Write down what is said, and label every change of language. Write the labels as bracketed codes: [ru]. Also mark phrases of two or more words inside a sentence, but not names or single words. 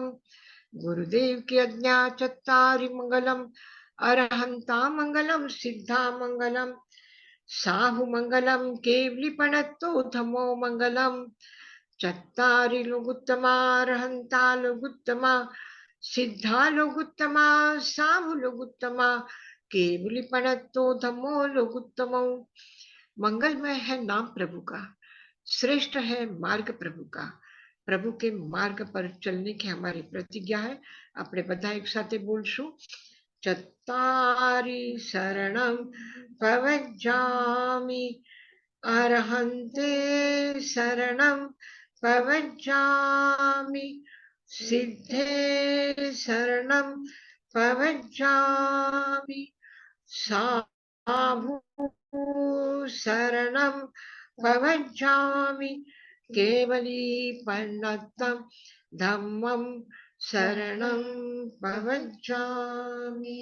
[hi] गुरुदेव की आज्ञा [pra] चत्तारि मंगलं. अरहंता मंगलं, सिद्धा मंगलं, साहू मंगलं, केवली पण्णत्तो धम्मो मंगलं. चत्तारि लोगुत्तमा, अरहंता लोगुत्तमा, सिद्धा लोगुत्तमा, साहु लोगुत्तमा, केवली पणत्तो धम्मो लोगुत्तमो. [hi] मंगलमय है नाम प्रभु का, श्रेष्ठ है मार्ग प्रभु का. प्रभु के मार्ग पर चलने की हमारी प्रतिज्ञा है. [gu] આપણે બધા એક સાથે બોલશું. [pra] चत्तारि शरणं पवज्जामि, अरहंते शरणं पवज्जामि, सिद्धे शरणं पवज्जामि, साहु शरणं पवज्जामि, केवली पन्नतं धम्मं शरणं पवज्जामि.